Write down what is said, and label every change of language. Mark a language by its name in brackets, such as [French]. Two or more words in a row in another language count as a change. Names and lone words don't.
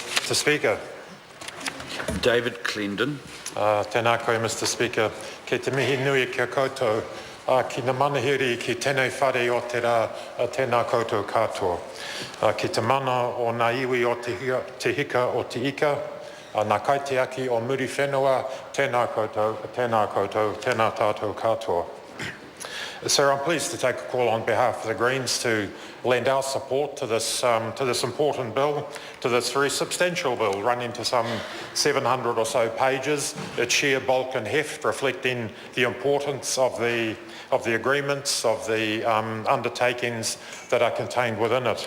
[English] Mr. Speaker. David Clendon. [Māori] Tēnā koe, [English] Mr. Speaker. [Māori] Kei te mihi nui kia koutou. Ki na manahiri ki tēnei whare o te rā, tēnā koutou katoa. Ki te mana o ngā iwi o te hika o te ika, nā kaitiaki o muri whenua, tēnā koutou, tēnā tātou katoa. [English] Sir, I'm pleased to take a call on behalf of the Greens to lend our support to this important bill, to this very substantial bill, running to some 700 or so pages, its sheer bulk and heft reflecting the importance of the agreements, of the undertakings that are contained within it.